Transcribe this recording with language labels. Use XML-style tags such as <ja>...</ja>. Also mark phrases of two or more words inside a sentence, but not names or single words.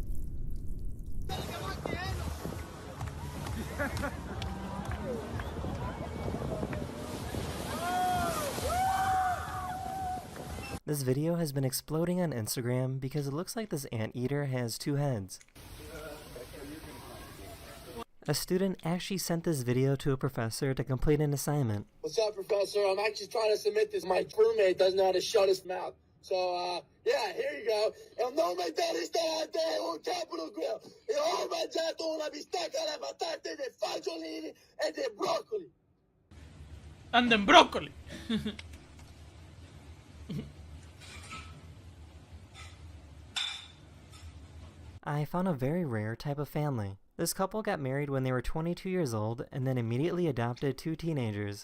<en>This video has been exploding on Instagram because it looks like this anteater has 2 heads. A student actually sent this video to a professor to complete an assignment. What's up, Professor? I'm actually trying to submit this. My crewmate doesn't know how to shut his mouth. So, yeah, here you go.</en> <es>El nombre del restaurante un capital grill.</es> <it>E ho mangiato una bistecca alla patate de fagiolini e de broccoli.</it> <en>And then broccoli. I found a very rare type of family. This couple got married when they were 22 years old and then immediately adopted 2 teenagers.</en>